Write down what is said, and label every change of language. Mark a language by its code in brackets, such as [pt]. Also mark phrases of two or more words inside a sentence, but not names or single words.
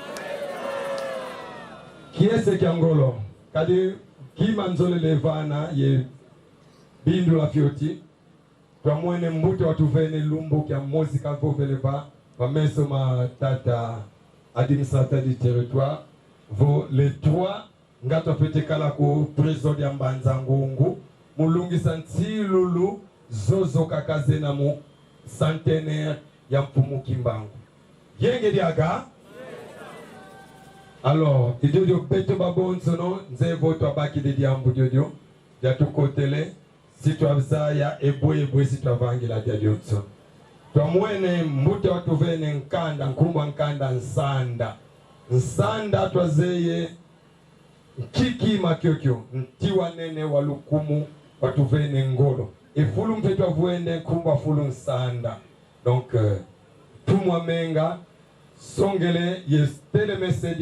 [kg] kiese kiangolo kadi kima nzole levana ye bindu la fioti kwa mwene mbute watuvene lumbu kia mozi kalvoveleva vameso ma tata [fr] administrateur du territoire [kg] vo [fr] les trois [kg] ngato pete kala ko trésor ya mbanza ngungu mulungi santilulu zozo kakazena mu centenaire ya mfumu kimbangu yenge diaga alors idio peto babonsono nze voto abaki de diambu dio ya tukotele si tu abzaya eboye si tu avangila dia dionso to mwene mbute watuvene nkanda nkumba nkanda nsanda twazeye kiki makyokyo ntiwa nene walukumu watuvene ngolo efulu mpetu avuende kumba fulu nsanda donc tumwa menga songele yestele mesedi